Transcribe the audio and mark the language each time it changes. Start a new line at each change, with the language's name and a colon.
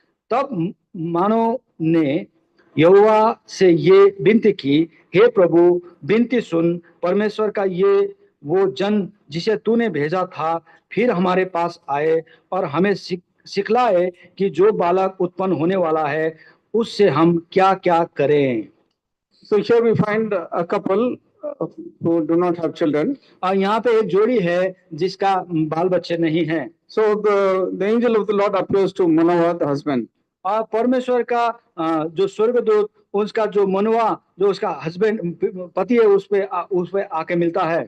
Hindi: तब मानो ने यहोवा से ये विनती की, हे प्रभु, विनती सुन, परमेश्वर का ये वो जन जिसे तूने भेजा था फिर हमारे पास आए और हमें सिखलाए कि जो बालक उत्पन्न होने वाला है उससे हम क्या क्या करें।
English: So here we find a couple who do not have children.
Hindi: और यहाँ पे एक जोड़ी है जिसका बाल बच्चे नहीं हैं।
English: So the angel of the Lord appears to Manoah, the husband.
Hindi: और परमेश्वर का जो स्वर्गदूत, उसका जो मनुआ, जो उसका हस्बैंड पति है, उस पे आके मिलता है